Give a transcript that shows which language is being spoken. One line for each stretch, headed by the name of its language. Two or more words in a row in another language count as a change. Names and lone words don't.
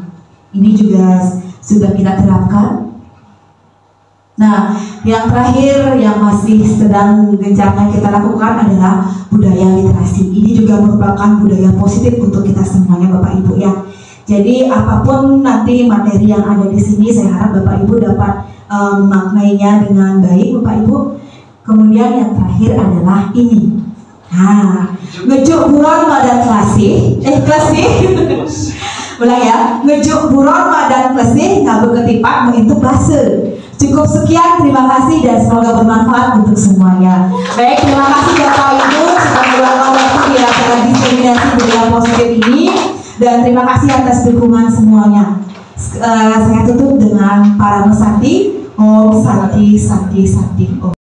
Indonesian: Ini juga sudah kita terapkan. Nah, yang terakhir yang masih sedang gencarnya kita lakukan adalah budaya literasi. Ini juga merupakan budaya positif untuk kita semuanya Bapak Ibu ya. Jadi apapun nanti materi yang ada di sini, saya harap Bapak Ibu dapat memaknainya dengan baik Bapak Ibu. Kemudian yang terakhir adalah ini. Nah,
Balinese: ngejuk buron badan klasih, ulang ya, ngejuk buron badan klasih, ngabu ketipak mengintuk base.
Indonesian: Cukup sekian, terima kasih dan semoga bermanfaat untuk semuanya. Baik, terima kasih Bapak Ibu sudah meluangkan waktu di acara diseminasi budaya positif ini, dan terima kasih atas dukungan semuanya. Saya tutup dengan para Santi,
Sanskrit: Om Santi Santi Santi Om.